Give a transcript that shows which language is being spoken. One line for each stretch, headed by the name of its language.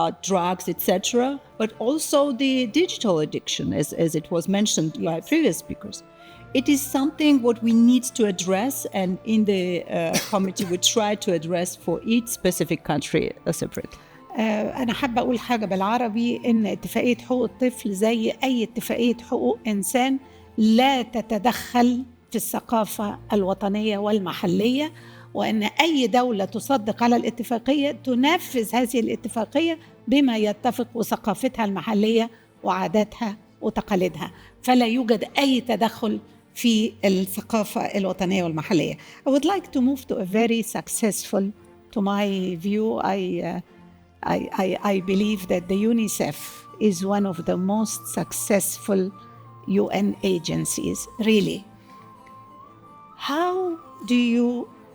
English: Drugs, etc., but also the digital addiction, as it was mentioned by previous speakers. It is something what we need to address, and in the committee we try to address for each specific country separately.
Arabic: أنا حابة أقول حاجة بالعربي، إن اتفاقية حقوق الطفل زي أي اتفاقية حقوق إنسان لا تتدخل في الثقافة الوطنية والمحلية، وأن أي دولة تصدق على الاتفاقية تنفذ هذه الاتفاقية بما يتفق وثقافتها المحلية وعاداتها وتقاليدها، فلا يوجد أي تدخل في الثقافة الوطنية والمحلية.
English: I would like to move to a very successful, to my view, I believe that the UNICEF is one of the most successful UN agencies, really. How do you